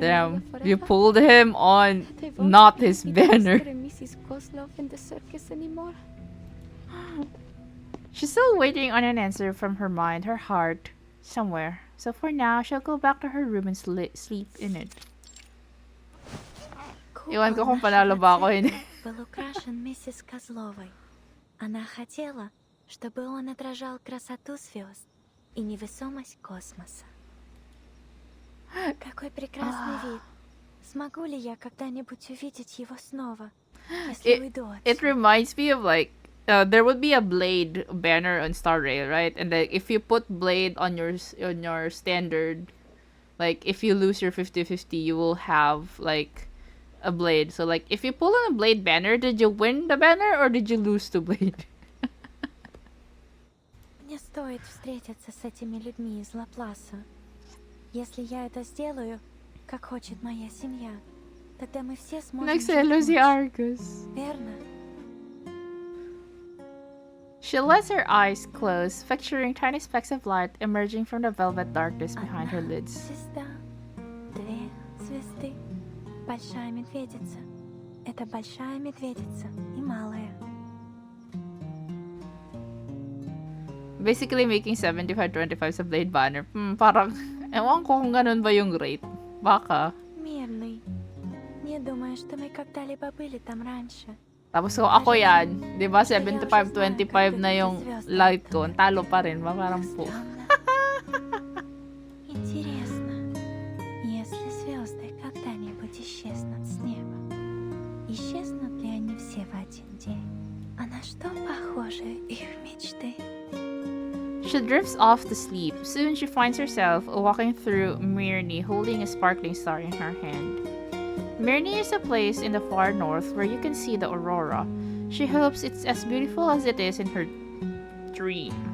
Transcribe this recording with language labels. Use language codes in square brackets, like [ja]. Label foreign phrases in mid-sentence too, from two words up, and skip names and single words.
[en] Damn, forever? you pulled him on That I won't not be his Mr. banner. and Mrs. Kozlov in the circus anymore. She's still waiting on an answer from her mind, her heart, somewhere. So for now, she'll go back to her room and sleep in it. [tl] Iwan ko kung panalo ba ako yun. [ru] Был украшен миссис Козловой. Она хотела, чтобы он отражал красоту звезд и невесомость космоса. Какой прекрасный вид. Смогу ли я когда-нибудь увидеть его снова, если уйду отсюда? [en] It reminds me of like, there would be a Blade banner on Star Rail, right? And then if you put Blade on your standard, like if you lose your 50-50, you will have like a Blade. So like if you pull on a Blade banner, did you win the banner or did you lose to Blade? [ru] Не стоит встретиться с этими людьми из Лапласа. Если я это сделаю, как хочет моя семья, тогда мы все сможем [tl] Nagselos si Argus. [ru] Верно? [en] She lets her eyes close, picturing tiny specks of light emerging from the velvet darkness behind her lids. [ru] Звезда, две звезды, большая медведица. Это большая медведица и малая. [en] Basically making [tl] 75-25 sa Blade banner. Parang, ewan ko kung ganun ba yung rate. Baka. [ru] Мирный. Не думаю, что мы когда-либо были там раньше. [tl] Tapos kung ako yan, di ba 75-25 na yung light ko, talo pa rin, parang po. [ru] Интересно, если звезды когда-нибудь исчезнут с неба, исчезнут ли они все в один день? А на что похожи их мечты? [en] She drifts off to sleep. Soon she finds herself walking through Mirny, holding a sparkling star in her hand. Mirny is a place in the far north where you can see the aurora. She hopes it's as beautiful as it is in her dream.